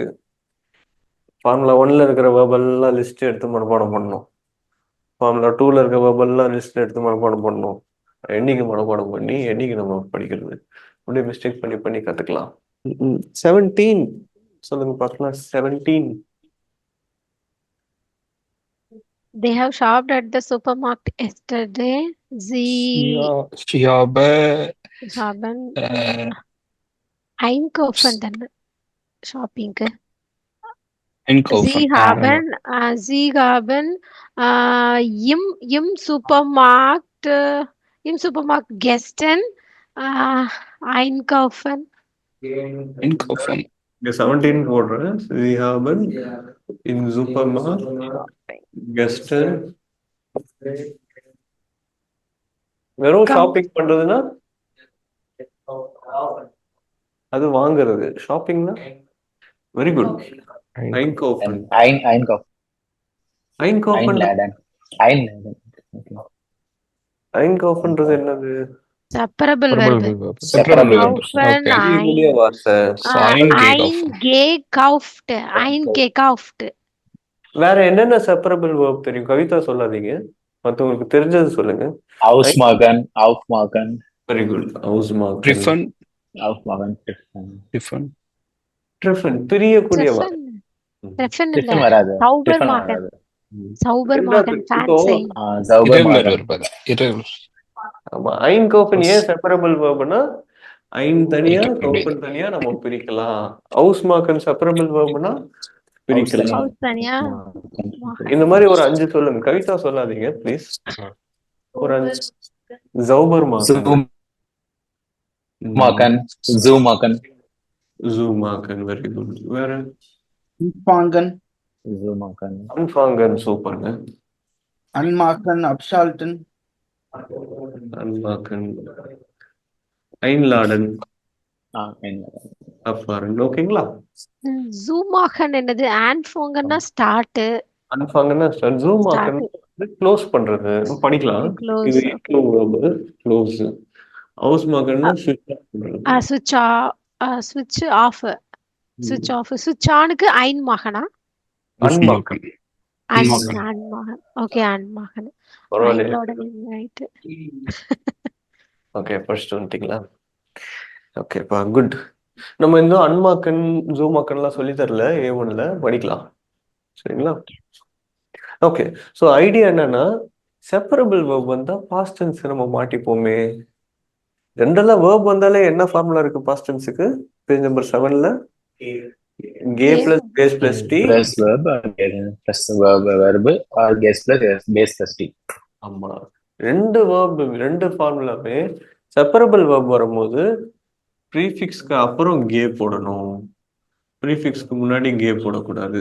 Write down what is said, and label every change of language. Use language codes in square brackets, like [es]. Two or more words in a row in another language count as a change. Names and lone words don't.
[ta] ஃபார்முலா 1ல இருக்கிற வேர்பெல்லாம் லிஸ்ட் எடுத்து மனப்பாடம் பண்ணணும். ஃபார்முலா 2ல இருக்க வேர்பெல்லாம் லிஸ்ட் எடுத்து மனப்பாடம் பண்ணணும். என்னைக்கு மனப்பாடம் பண்ணி என்னைக்கு நம்ம படிக்கிறது, அப்படியே மிஸ்டேக் பண்ணி பண்ணி கத்துக்கலாம். 17 சொல்லுங்க பார்க்கலாம். 17. [en] They have shopped at the supermarket yesterday. [de] Sie Sie habe haben einkaufen dann Shopping. einkaufen. Sie haben im Supermarkt gestern einkaufen. Einkaufen. [ta] இங்க 17 போடுறேன். [de] Sie haben im Supermarkt gestern. [ta] வெறும் ஷாப்பிங் பண்றதுன்னா அது வாங்குறது. ஷாப்பிங்னா [en] very good. [de] einkaufen. Einkaufen. einkaufen Einladen. Einladen. [ta] einkaufen-ன்றது என்னது? [en] Separable verb. Separable verb. [de] Kaufen, [en] Okay. [ta] புதிய வார்த்தை. [de] eingekauft. [ta] வேற என்னென்ன [en] separable verb [ta] தெரியும்? கவிதா சொல்லாதீங்க, மத்தவங்களுக்கு தெரிஞ்சது சொல்லுங்க. [de] Ausmachen. Aufmachen. [en] very good. [de] ausmachen. Treffen. Aufmachen. Treffen. [ta] treffen பிரியக்கூடிய வார்த்தை. Treffen இல்ல. Treffen வராது. [de] Sauber Treffen machen. [ta] வராது. [de] Sauber machen. [ta] இப்போ [en] Fancy. [de] Sauber [en] Irregular [de] machen. [en] verb அது. Irregular. [ta] ஆமா, einkaufen ஏன் [en] separable verbனா [ta] ஐன் தனியா கவுஃபன் தனியா நம்ம பிரிக்கலாம். ausmachen [en] separable verbனா [ta] பிரிக்கலாம். House தனியா. இந்த மாதிரி ஒரு 5 சொல்லுங்க. கவிதா சொல்லாதீங்க ப்ளீஸ். ஒரு 5. [de] sauber machen. Zoom machen. zoom machen. [en] very good. வேற [de] Anfangen, Zoom machen. [ta] anfangen சூப்பர்ங்க. [de] anmachen, abschalten, anmachen. einladen. Einladen. abfahren. [ta] ஓகேங்களா? [de] Zoom machen [ta] என்னது? anfangenனா ஸ்டார்ட். anfangenனா ஸ்டார்ட். [de] zoom machen [ta] க்ளோஸ் பண்றது. படிக்கலாம். இது க்ளோஸ். ausmachen-னா [en] switch off [ta] பண்றது. [en] switch off. Switch off. Switch on-க்கு einmachen-ஆ? [de] Ausmachen. Anmachen. Okay, anmachen. [ta] பரவாயில்லையா? ரைட். [en] okay, first [ta] வந்துட்டீங்களா? ஓகேப்பா, குட். நம்ம இந்த [de] anmachen zoom machenலாம் [ta] சொல்லி தரல. A1ல படிக்கலாம். சரிங்களா? [en] okay, so idea [ta] என்னன்னா [en] separable verb [ta] வந்தா [en] past tense [ta] நம்ம மாட்டிப்போமே. ஜென்ரலா வேர்ப் வந்தாலே என்ன ஃபார்முலா இருக்கு [en] past tenseுக்கு? page number [ta] 7ல [en] ge plus base plus t Plus verb plus verb or guess plus base plus t. [ta] ஆமா, ரெண்டு வேர்ப், ரெண்டு ஃபார்முலாவே [en] separable verb [ta] வரும்போது ப்ரீஃபிக்ஸ்க்கு அப்புறம் கே போடணும், ப்ரீஃபிக்ஸ்க்கு முன்னாடி கே போடக்கூடாது.